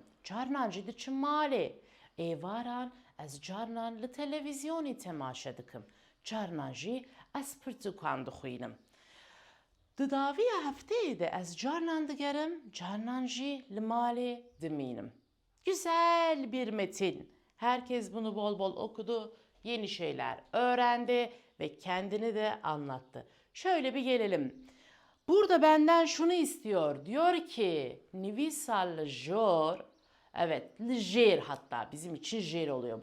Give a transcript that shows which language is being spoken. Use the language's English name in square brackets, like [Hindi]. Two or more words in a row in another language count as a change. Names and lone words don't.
[Kurdish] Carnan jî diçim malê. Êvaran ez carnan li televizyonê temaşe dikim. Carnan jî ez pirtûkan dixwînim. Di daviya hefteyê de ez carnan digerim, carnan jî li malê dimînim. [Turkish] Güzel bir metin. Herkes bunu bol bol okudu, yeni şeyler öğrendi ve kendini de anlattı. Şöyle bir gelelim. Burada benden şunu istiyor. Diyor ki [Kurdish] Nivisal jor. [Turkish] Evet, ljer hatta bizim için jer oluyor.